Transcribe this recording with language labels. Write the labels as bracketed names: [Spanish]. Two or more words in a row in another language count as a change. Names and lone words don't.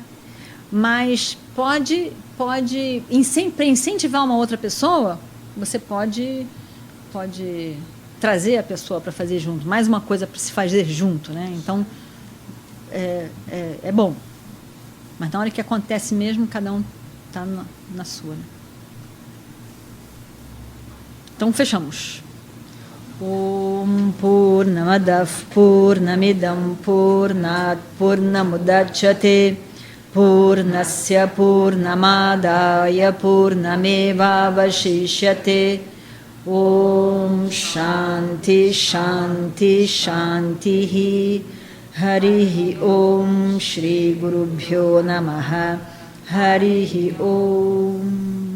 [Portuguese] Mas para incentivar uma outra pessoa, você pode trazer a pessoa para fazer junto. Mais uma coisa para se fazer junto, né? Então, é bom. Mas na hora que acontece mesmo, cada um está na sua. Né? Então, fechamos. [Sanskrit] Om Purnamadav Purnamidam Purnat Purnamudachyate Purnasya Purnamadaya Purnameva Vashishyate Om Shanti Shanti Shanti Harihi Om Shri Gurubhyo Namaha Harihi Om